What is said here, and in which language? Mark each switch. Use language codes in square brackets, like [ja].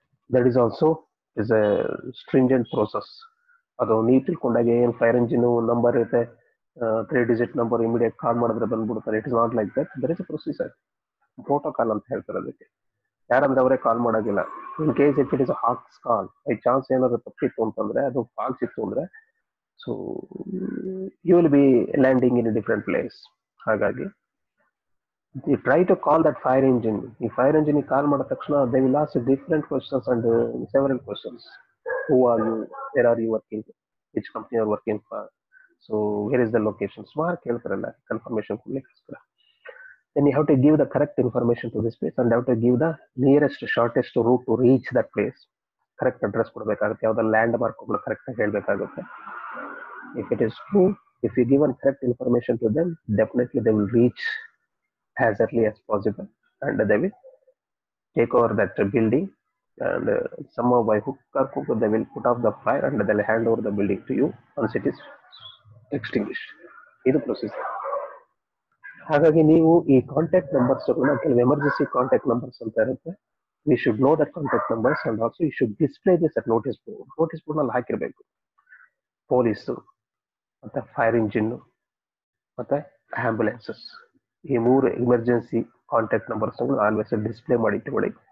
[en] That is also is a stringent process. [kn] ಅದು ನೀವು ತಿಳ್ಕೊಂಡಾಗ ಏನು ಫೈರ್ ಎಂಜಿನ್ ನಂಬರ್ ಇರುತ್ತೆ, 3 ಡಿಜಿಟ್ ನಂಬರ್, ಇಮಿಡಿಯೇಟ್ ಕಾಲ್ ಮಾಡಿದ್ರೆ ಬಂದ್ಬಿಡ್ತಾರೆ. [en] It is not like that. There is a procedure, [kn] protocol ಅಂತ ಹೇಳ್ತಾರೆ ಅದಕ್ಕೆ. ಯಾರಂದ್ರೆ ಅವರೇ ಕಾಲ್ ಮಾಡೋದಿಲ್ಲ. [en] in case if it is hoax call, [kn] by chance ಏನಾದ್ರು ತಪ್ಪಿತ್ತು ಅಂತಂದ್ರೆ, ಅದು ಫಾಲ್ಸ್ ಇತ್ತು ಅಂದ್ರೆ, [en] So you will be landing in different place. ಹಾಗಾಗಿ you try to call that fire engine. [kn] ಈ ಫೈರ್ ಎಂಜಿನ್ ಕಾಲ್ ಮಾಡಿದ ತಕ್ಷಣ [en] they will ask different questions and several questions. Who are you? Where are you working? Which company you are working for? So where is the location? [kn] ಸುಮಾರು ಕೇಳ್ತಾರಲ್ಲ confirmation ಕೊಡ್ಲಿಕ್ಕೋಸ್ಕರ. [en] Then you have to give the correct information to this place and have to give the nearest shortest route to reach that place. [kn] Correct address ಕೊಡಬೇಕಾಗುತ್ತೆ. ಯಾವ್ದೋ land ಮಾರ್ಕ್ಗಳು correct ಆಗಿ ಹೇಳಬೇಕಾಗುತ್ತೆ. [en] If it is true, if you give correct information to them, definitely they will reach as early as possible and they will take over that building, and somehow by hook or crook they will put off the fire and they will hand over the building to you once it is extinguished. [kn] ಇದು procedure. ಹಾಗಾಗಿ ನೀವು ಈ contact numbers, ಕೆಲವು emergency contact numbers ಅಂತ ಇರುತ್ತೆ. [en] We should know that contact numbers and also you should display this at notice board. [kn] Notice board ನಲ್ಲಿ ಹಾಕಿರ್ಬೇಕು. Police ಮತ್ತೆ fire engine ಮತ್ತೆ ಆಂಬ್ಯುಲೆನ್ಸಸ್, ಈ 3 emergency contact numbers always display ಮಾಡಿ ಇಟ್ಕೊಳ್ಳಿ.